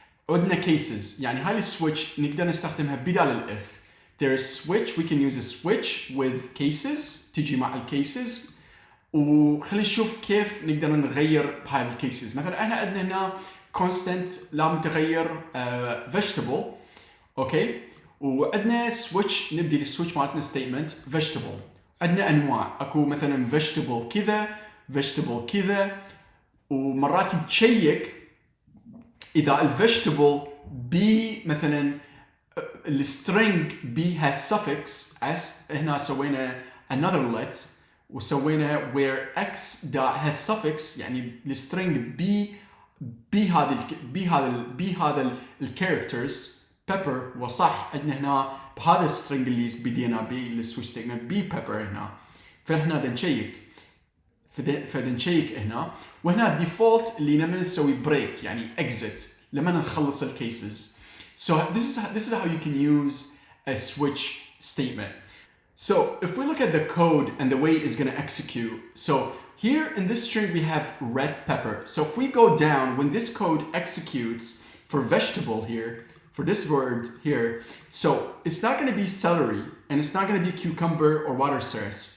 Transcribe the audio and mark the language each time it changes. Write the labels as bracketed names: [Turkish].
[Arabic] عندنا cases يعني هاي السويتش نقدر نستخدمها بدال الاف. [English] There is switch, we can use a switch with cases [Arabic] تجي مع الكيسز. وخلينا نشوف كيف نقدر نغير بهاي الكيسز. مثلا احنا عندنا هنا constant لا متغير vegetable اوكي، وعندنا switch نبدي السويتش مالتنا statement vegetable. عندنا انواع اكو مثلا vegetable كذا vegetable كذا، ومرات نشيك اذا الفيجيتابل بي مثلا السترينج بي has suffix as هنا سوينا [English] another let [Arabic] وسوينا where x dot has suffix يعني السترينج بي هذا الكاركترز pepper وصح. عندنا هنا بهذا السترينج اللي بدينا بي السويتش ستيتمنت بي pepper هنا، فهنا بدنا نشيك فنشيك هنا. وهنا الديفولت اللي لما نسوي بريك يعني exit لما نخلص الكيسز. [English] So this is how you can use a switch statement. So if we look at the code and the way it's going to execute, so here in this string we have red pepper. So if we go down, when this code executes for vegetable here, for this word here, so it's not going to be celery and it's not going to be cucumber or water sauce.